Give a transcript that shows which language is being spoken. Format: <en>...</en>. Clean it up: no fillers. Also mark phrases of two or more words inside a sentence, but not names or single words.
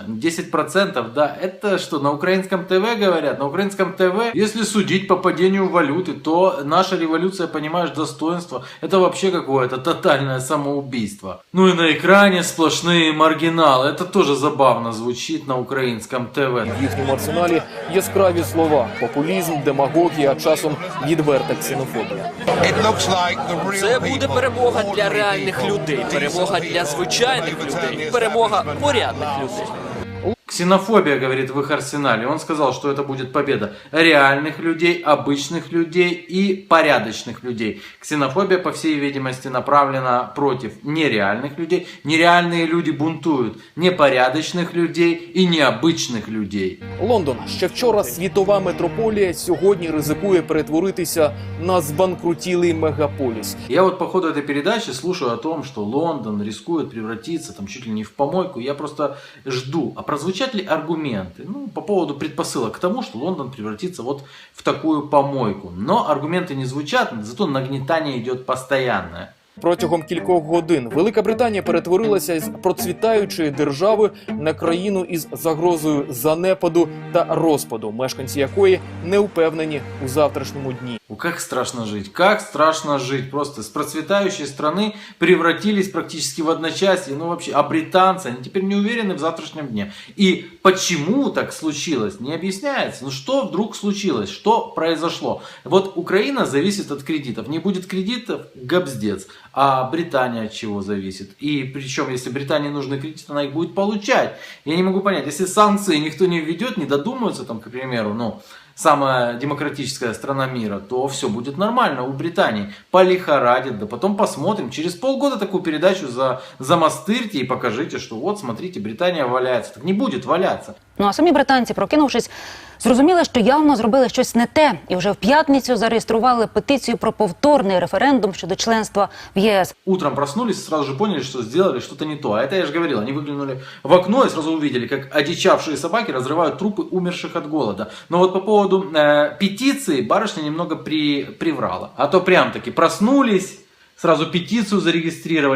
<ru>10%, да, это что, на украинском ТВ говорят? На украинском ТВ, если судить по падению валюты, то наша революция, понимаешь, достоинство, это вообще какое-то тотальное самоубийство. Ну и на экране сплошные маргиналы, это тоже забавно звучит на украинском ТВ.</ru> <uk>В їхньому арсеналі яскраві слова – популізм, демагогія, а часом відверта ксенофобія. Це буде перемога для реальних людей, перемога для звичайних людей, перемога порядних людей.</uk> <ru>Ксенофобия, говорит, в их арсенале. Он сказал, что это будет победа реальных людей, обычных людей и порядочных людей. Ксенофобия, по всей видимости, направлена против нереальных людей. Нереальные люди бунтуют непорядочных людей и необычных людей.</ru> <uk>Лондон, ще вчора світова метрополія, сьогодні ризикує перетворитися на збанкрутілий мегаполіс.</uk> <ru>Я вот по ходу этой передачи слушаю о том, что Лондон рискует превратиться там чуть ли не в помойку. Я просто жду, а прозвучат ли аргументы, по поводу предпосылок к тому, что Лондон превратится вот в такую помойку. Но аргументы не звучат, зато нагнетание идет постоянное.</ru> <uk>Протягом кількох годин Велика Британія перетворилася із процвітаючої держави на країну із загрозою занепаду та розпаду, мешканці якої не впевнені у завтрашньому дні.</uk> <ru>Как страшно жить. Просто с процветающей страны превратились практически в одночасье. Вообще, а британцы, они теперь не уверены в завтрашнем дне. И почему так случилось, не объясняется. Что вдруг случилось? Что произошло? Вот Украина зависит от кредитов. Не будет кредитов – габздец. А Британия от чего зависит? И причем, если Британии нужны кредиты, она их будет получать. Я не могу понять, если санкции никто не введет, не додумаются, там, к примеру, самая демократическая страна мира, то все будет нормально у Британии. Полихорадит, да потом посмотрим. Через полгода такую передачу замастырьте и покажите, что вот, смотрите, Британия валяется. Так не будет валяться.</ru> <uk>А самі британці, прокинувшись, зрозуміли, що явно зробили щось не те. І вже в п'ятницю зареєстрували петицію про повторний референдум щодо членства в ЄС.</uk> <ru>Утром проснулись, сразу же поняли, что сделали что-то не то. А это я же говорил, они выглянули в окно и сразу увидели, как одичавшие собаки разрывают трупы умерших от голода. Но вот по поводу петиции барышня немного приврала. А то прям-таки проснулись, сразу петицию зарегистрировали.</ru>